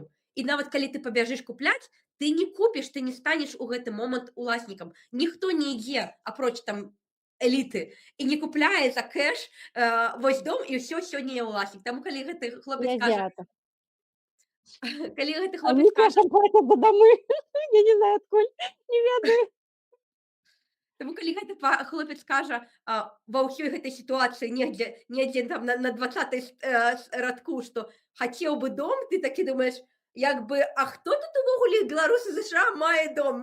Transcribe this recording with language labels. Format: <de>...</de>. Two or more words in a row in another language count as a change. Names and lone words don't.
<be>І нават калі ты пабяжыш купляць, ты не купіш, ты не станеш у гэты момант уласнікам. Ніхто не ідзе, апроч там эліты, і не купляе за кэш вось дом, і ўсё, сёння я ўласнік. Таму калі гэты хлопец кажа, Азиата. калі гэты Они хлопец кажа,</be> <ru>кэшам платят за домы. Я не знаю,</ru> <be>адкуль. Не ведаю. Таму калі гэты хлопец кажа ва ўсёй гэтай сітуацыі недзе там на 20-й радку, што хацеў бы дом, ты такі думаеш, як бы, а хто тут увогуле беларусы ЗША мае дом?</be>